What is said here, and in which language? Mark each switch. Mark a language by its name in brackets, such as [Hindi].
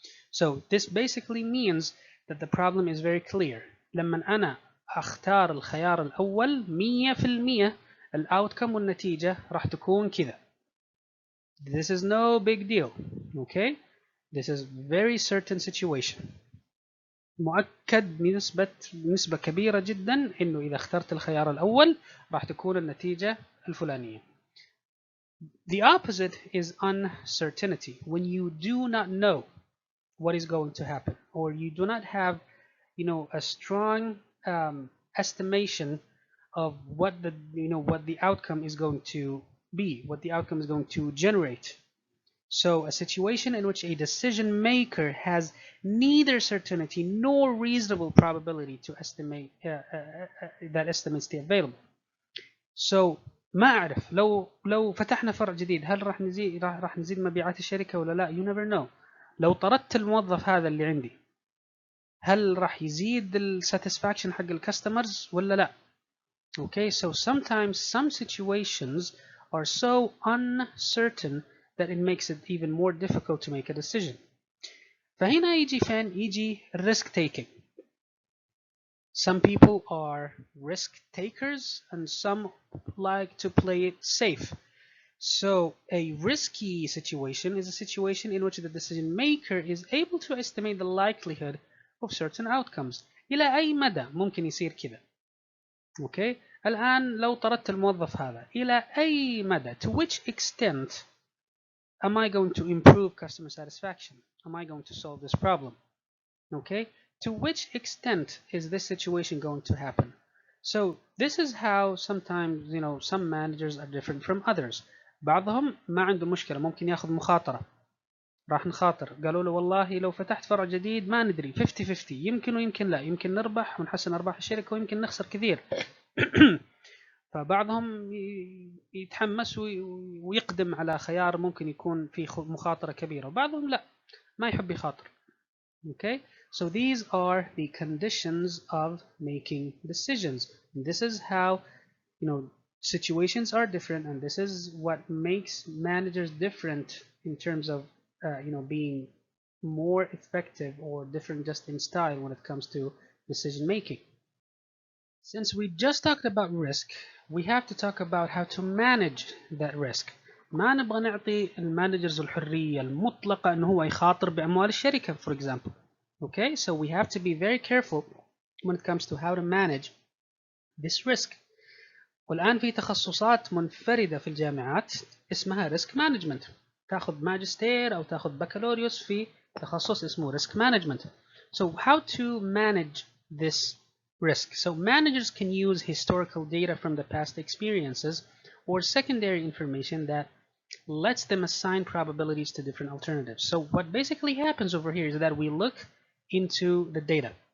[English] So this basically means that the problem is very clear. [Arabic] لما أنا أختار الخيار الأول 100% الأوتكم والنتيجة راح تكون كذا. [English] This is no big deal. Okay? This is very certain situation. [Arabic] مؤكد نسبة كبيرة جدا إنه إذا اخترت الخيار الأول راح تكون النتيجة الفلانية. [English] The opposite is uncertainty. When you do not know what is going to happen, or you do not have, a strong estimation of what the outcome is going to be, what the outcome is going to generate. So a situation in which a decision maker has neither certainty nor reasonable probability to estimate that estimates the available. [Arabic] So ما أعرف لو فتحنا فرع جديد هل راح نزيد مبيعات الشركة ولا لا. [English] You never know. [Arabic] لو طردت الموظف هذا اللي عندي هل راح يزيد الساتسفاكشن حق الكاستمرز ولا لا. [English] Okay, so sometimes some situations are so uncertain that it makes it even more difficult to make a decision. [Arabic] فهنا يجي [English] risk taking. Some people are risk takers and some like to play it safe. So a risky situation is a situation in which the decision maker is able to estimate the likelihood of certain outcomes. [Arabic] إلى أي مدى ممكن يصير كذا. Okay? الآن لو طردت الموظف هذا إلى أي مدى, [English] to which extent am I going to improve customer satisfaction? Am I going to solve this problem? Okay? To which extent is this situation going to happen? So this is how sometimes, some managers are different from others. [Arabic] بعضهم ما عنده مشكلة, ممكن ياخذ مخاطرة. راح نخاطر. قالوا له والله لو فتحت فرع جديد ما ندري 50-50 يمكن ويمكن لا, يمكن نربح ونحسن أرباح الشركة ويمكن نخسر كثير. فبعضهم يتحمس ويقدم على خيار ممكن يكون فيه مخاطرة كبيرة, وبعضهم لا, ما يحب يخاطر. [English] Okay, so these are the conditions of making decisions. And this is how, situations are different, and this is what makes managers different in terms of, being more effective or different just in style when it comes to decision making. Since we just talked about risk, we have to talk about how to manage that risk. [Arabic] ما نبغى نعطي المانجرز الحرية المطلقة إنه هو يخاطر بأموال الشركة, [English] for example. Okay, so we have to be very careful when it comes to how to manage this risk. [Arabic] والآن في تخصصات منفردة في الجامعات اسمها risk management. تأخذ ماجستير أو تأخذ بكالوريوس في تخصص اسمه risk management. [English] So how to manage this risk? So managers can use historical data from the past experiences or secondary information that lets them assign probabilities to different alternatives. So what basically happens over here is that we look into the data.